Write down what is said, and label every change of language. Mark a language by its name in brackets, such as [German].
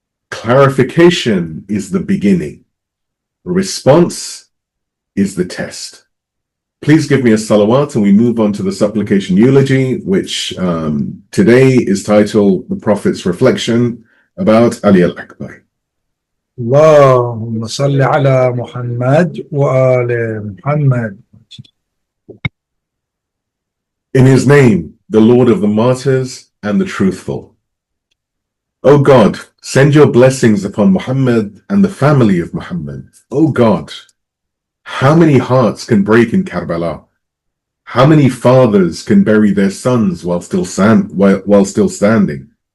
[English] Clarification is the beginning. Response is the test. Please give me a salawat and we move on to the supplication eulogy, which today is titled The Prophet's Reflection about Ali al-Akbar. [Arabic] اللهم صل على محمد وآل محمد. [English] In his name, the Lord of the martyrs and the truthful. O God, send your blessings upon Muhammad and the family of Muhammad. O God, how many hearts can break in Karbala? How many fathers can bury their sons while still standing?